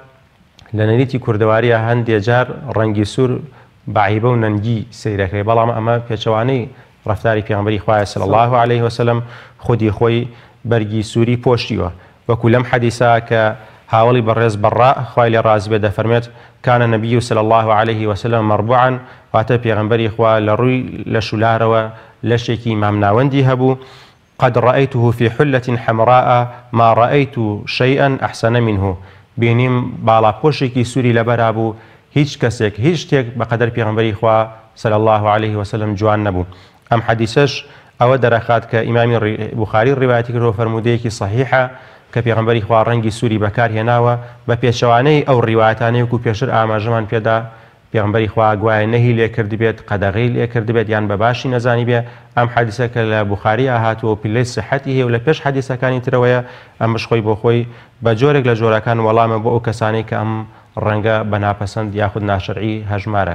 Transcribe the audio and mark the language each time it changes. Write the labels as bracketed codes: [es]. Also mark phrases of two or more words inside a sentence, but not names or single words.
[ckb] لە نەریتی کوردەواریە هەندێک جار ڕەنگی سوور بەعیبە و نەنگی سەیرەکەی بەڵام ئەمە پێچەوانەی ڕفتاری پێغەمبەری خوای [ar] صلی الله عليه [ckb] وسلم خودی خۆی بەرگی سووری پۆشتیوە وەکو لەم حەدیثە کە هاوڵی بەڕێز بەڕا خوای لێ ڕازی بێ دەفەرمێت [ar] كان النبي صلى الله عليه وسلم مربوعا [ckb] واتە پێغەمبەری خوا لە ڕووی لە شولارەوە لەشێکی مامناوەندی هەبوو [ar] قد رأيته في حلة حمراء ما رأيت شيئا أحسن منه [ckb] بینیم باڵاپۆشێکی سووری لەبەرا بوو هیچ کەسێک هیچ شتێک بەقەدەر پێغەمبەری خوا [ar] صلى الله عليه وسلم [ckb] جوان نەبوو. ئەم حەدیثەش ئەوە دەرەخات کە ئیمامی بوخاری ڕیواەتی کردەوە فەرمودەیەکی صحیحە کە پێغەمبەری خوا ڕەنگی سووری بەکارهێناوە بە پێچەوانەی ئەو ڕیواەتانەی وەکو پێشتر ئاماژەمان پێدا پێغەمبەری خوا گوایە نەهی لێ کرد بێت قەدەغەی لێ کرد بێت یان بە باشی نەزانی بێ ئەم حەدیثە کە لە بوخاری هاتووە پلەی سحەتی هەیە و لە پێش حەدیثەکانی ترەوەیە ئەمەش خۆی بۆ خۆی بە جۆرێک لە جۆرەکان وەڵامە بۆ ئەو کەسانەی کە ئەم ڕەنگە بە ناپەسەند یاخود ناشەرعی هەژمارە